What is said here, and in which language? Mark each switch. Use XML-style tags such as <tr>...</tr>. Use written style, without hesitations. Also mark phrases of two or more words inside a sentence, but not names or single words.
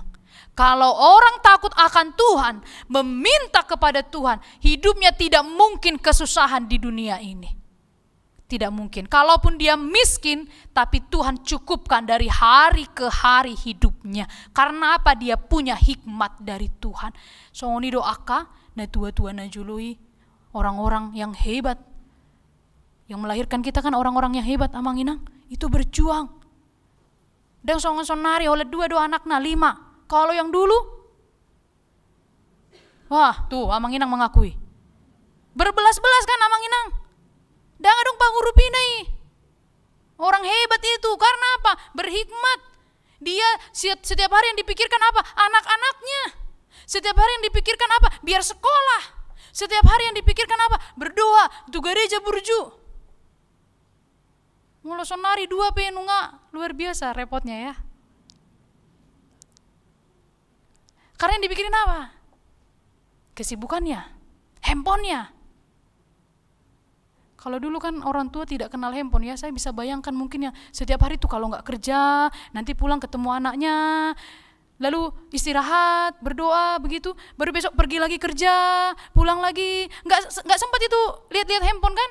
<id>Kalau orang takut akan Tuhan, meminta kepada Tuhan, hidupnya tidak mungkin kesusahan di dunia ini. Tidak mungkin. Kalaupun dia miskin, tapi Tuhan cukupkan dari hari ke hari hidupnya. Karena apa? Dia punya hikmat dari Tuhan.</id> <bbc>Songoni doaka, na tua-tua na jului,</bbc> <id>orang-orang yang hebat. Yang melahirkan kita kan orang-orang yang hebat, Amang Inang. Itu berjuang. Dan songon-sonari oleh dua anak na 5. Kalau yang dulu, wah tuh Amang Inang mengakui. Berbelas-belas kan Amang Inang.</id> <bbc>Dangan dong pangurupinai.</bbc> <id>Orang hebat itu, karena apa? Berhikmat. Dia setiap hari yang dipikirkan apa? Anak-anaknya. Setiap hari yang dipikirkan apa? Biar sekolah. Setiap hari yang dipikirkan apa? Berdoa.</id> <bbc>Tu gereja burju. Mula sonari 2 penunga.</bbc> <id>Luar biasa repotnya ya. Karena yang dipikirin apa? Kesibukannya, handphonenya. Kalau dulu kan orang tua tidak kenal handphone ya, saya bisa bayangkan mungkin ya setiap hari tuh kalau nggak kerja, nanti pulang ketemu anaknya, lalu istirahat, berdoa begitu, baru besok pergi lagi kerja, pulang lagi, nggak sempat itu lihat-lihat handphone kan?</id>